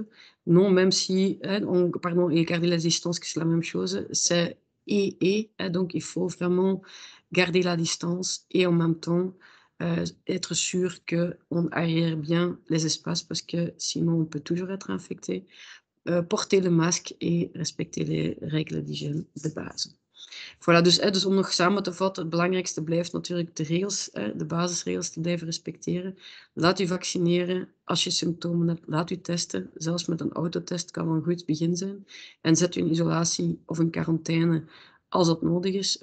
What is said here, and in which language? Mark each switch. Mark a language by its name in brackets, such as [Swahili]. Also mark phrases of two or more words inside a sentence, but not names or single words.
[French] Non, même si, et garder la distance, que c'est la même chose, c'est donc il faut vraiment garder la distance et en même temps être sûr qu'on aère bien les espaces parce que sinon on peut toujours être infecté. Porter le masque et respecter les règles d'hygiène de base. Voilà, [Dutch] dus om nog samen te vatten, het belangrijkste blijft natuurlijk de regels, de basisregels te blijven respecteren. Laat u vaccineren als je symptomen hebt, laat u testen. Zelfs met een autotest kan een goed begin zijn. En zet u in isolatie of in quarantaine als dat nodig is.